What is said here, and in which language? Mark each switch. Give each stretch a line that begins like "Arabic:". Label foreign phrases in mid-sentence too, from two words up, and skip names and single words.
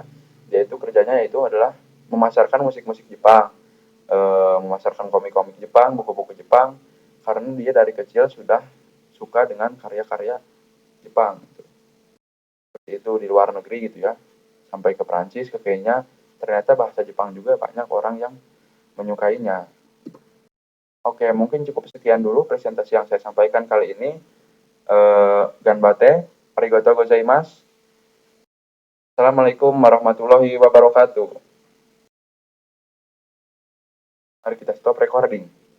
Indonesian: Dia itu kerjanya yaitu adalah memasarkan musik-musik Jepang, memasarkan komik-komik Jepang, buku-buku Jepang, karena dia dari kecil sudah suka dengan karya-karya Jepang. Seperti itu di luar negeri gitu ya. Sampai ke Prancis, ke Kenya, ternyata bahasa Jepang juga banyak orang yang menyukainya. Oke, mungkin cukup sekian dulu presentasi yang saya sampaikan kali ini.
Japanese: 頑張って、ありがとうございます.
Arabic: السلام عليكم ورحمة الله وبركاته.
Indonesian: Mari kita
English: stop recording.